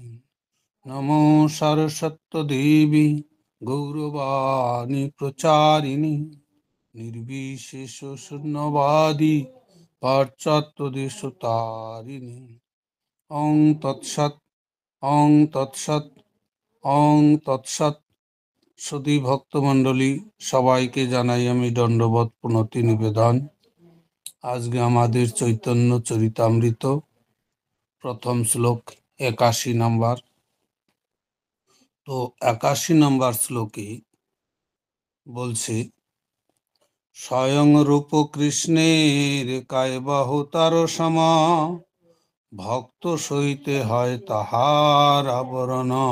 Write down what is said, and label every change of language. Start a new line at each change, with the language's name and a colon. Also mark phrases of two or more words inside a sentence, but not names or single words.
Sanskrit: नमो सारस्वती देवी गौरवाणी प्रचारिणे निर्विशेष शून्यवादी पाश्चात्य देशतारिणे। ओं तत्सत् ओं तत्सत् ओं तत्सत्।
Bangla: সুধী ভক্তমণ্ডলী সবাইকে জানাই আমি দণ্ডবত প্রণতি নিবেদন। আজকে আমাদের চৈতন্য চরিতামৃত প্রথম শ্লোক ৮১ নম্বর। তো ৮১ নম্বর শ্লোকে বলছে,
Sanskrit: স্বয়ং রূপ কৃষ্ণের কায়বাহু তার সমা ভক্ত সইতে হয় তাহার আবরণ।